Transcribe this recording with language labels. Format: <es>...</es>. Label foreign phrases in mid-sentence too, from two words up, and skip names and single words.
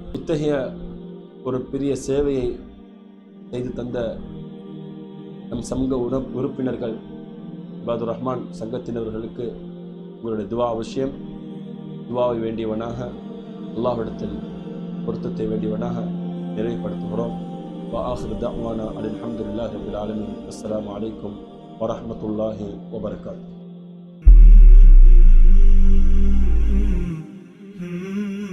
<ta>இத்தகைய ஒரு பெரிய சேவையை செய்து தந்த நம் சமூக உறுப்பினர்கள் இபாதுர் ரஹ்மான் சங்கத்தினர்களுக்கு உங்களுடைய துவா அவசியம். துவாவை வேண்டியவனாக, அல்லாஹ்விடத்தில் பொருத்தத்தை வேண்டியவனாக நிறைவுபடுத்துகிறோம்.</ta> <ar>وآخر دعوانا الحمد لله رب العالمين. السلام عليكم ورحمة الله وبركاته.</ar>